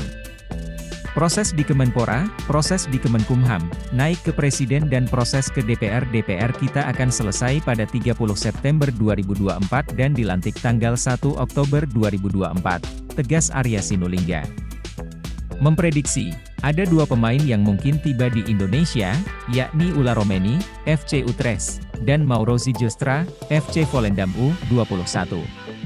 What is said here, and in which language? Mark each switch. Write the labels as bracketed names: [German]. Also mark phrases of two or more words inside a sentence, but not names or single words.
[Indonesian] Proses di Kemenpora, proses di Kemenkumham, naik ke Presiden dan proses ke DPR. DPR kita akan selesai pada 30 September 2024 dan dilantik tanggal 1 Oktober 2024, tegas Arya Sinulinga. memprediksi, ada dua pemain yang mungkin tiba di Indonesia, yakni Ula Romeni, FC Utrecht, dan Mauro Zijostra, FC Volendam U21.